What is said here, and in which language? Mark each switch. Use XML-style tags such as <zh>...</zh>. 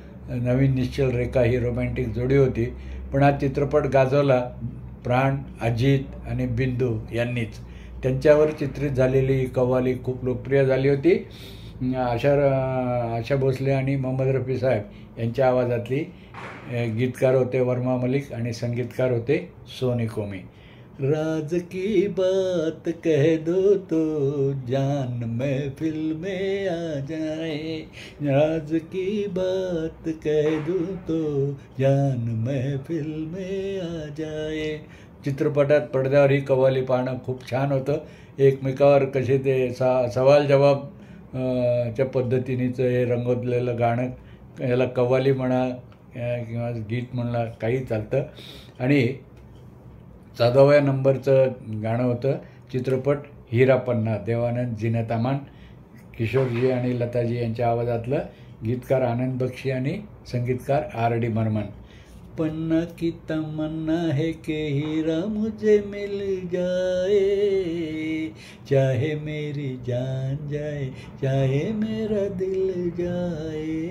<mr>नवीन निश्चल रेखा ही romantic जोडी होती, पण हा चित्रपट गाजवला प्राण, अजित आणि बिंदू यांनीच. त्यांच्यावर चित्रित झालेली ही कव्वाली खूप लोकप्रिय झाली होती. आशा भोसले आणि मोहम्मद रफी साहेब यांच्या आवाजातली. गीतकार होते वर्मा मलिक आणि संगीतकार होते सोनी कोमी.</mr> <hi>राज की बात कह दो तो जान महफिल में आ जाए, राज की बात कह दो तो जान महफिल में आ जाए.</hi> <mr>चित्रपटात पडद्यावर ही कव्वाली पाहणं खूप छान होतं. एकमेकावर कसे ते सवाल जवाब च्या पद्धतीनेचं हे रंगवलेलं गाणं, याला कव्वाली म्हणा किंवा गीत म्हणा, काही चालतं. आणि 14व्या नंबरचं गाणं होतं चित्रपट हीरा पन्ना. देवानंद, झीनत अमान, किशोरजी आणि लताजी यांच्या आवाजातलं. गीतकार आनंद बक्षी आणि संगीतकार RD बर्मन.</mr> <hi>पन्ना की तमन्ना है कि हीरा मुझे मिल जाए, चाहे मेरी जान जाए, चाहे मेरा दिल जाए.</hi>